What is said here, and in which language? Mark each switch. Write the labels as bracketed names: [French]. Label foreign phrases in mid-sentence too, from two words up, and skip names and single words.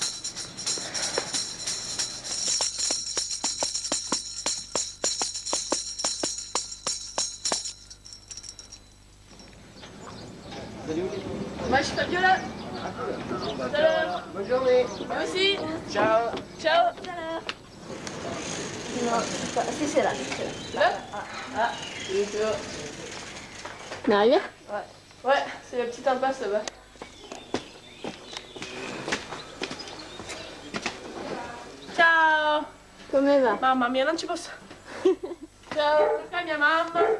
[French] Moi, je suis Fabiola. Bonne journée. Moi aussi. [Italian] Ciao. Ciao. [French] Si, c'est là. Là Ah, On est arrivé? ouais, c'est la petite impasse là-bas. Ciao! [Italian] Come va? Mamma mia, non ci posso. Ciao. Questa è mia mamma.